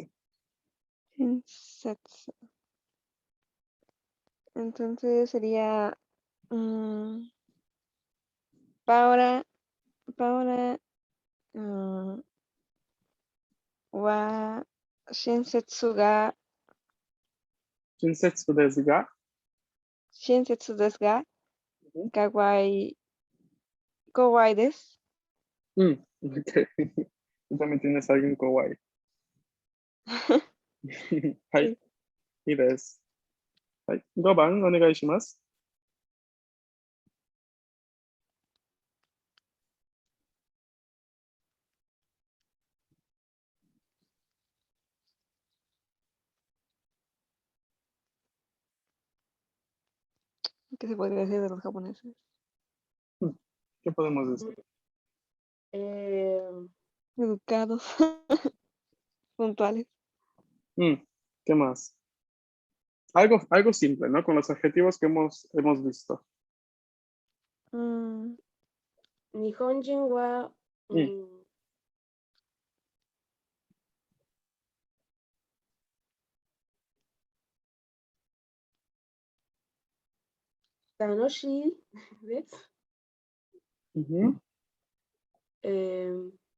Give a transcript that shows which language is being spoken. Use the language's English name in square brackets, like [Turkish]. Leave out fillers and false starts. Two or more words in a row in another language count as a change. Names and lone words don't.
[Spanish] Insets. Entonces sería mm, Paura, [Japanese] パウラは親切が親切ですが. 親切ですが Ujú. かわいいかわいいです. [Spanish] Ok. Tú también tienes alguien kawaii. [Japanese] はい。 [Spanish] Sí. [Japanese] いいです。はい。5番お願いします。 [Spanish] ¿Qué se podría decir de los japoneses? ¿Qué podemos decir? Eh, Educados, puntuales. ¿Qué más? Algo simple, ¿no? Con los adjetivos que hemos visto. Mm, [Japanese] 日本人は Mm. 楽しいです. Ujú. Eh,